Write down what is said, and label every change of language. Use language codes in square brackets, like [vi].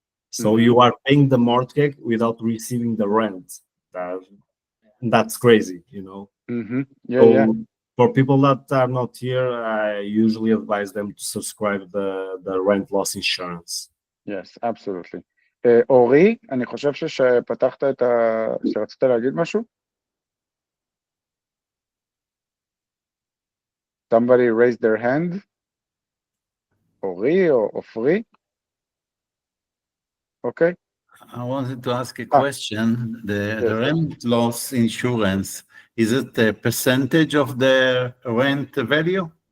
[en] So you are paying the mortgage without receiving the rent. That's crazy, you know. Yeah. For people that are not here, I usually advise them to subscribe the rent loss insurance. Yes, absolutely. [he] אורי, אני חושב שפתחת שרצית להגיד משהו? [en] Somebody raised their hand? [he] אורי או אופרי? [en] Okay. I wanted to ask a question. The rent loss insurance, is it a percentage of the rent value?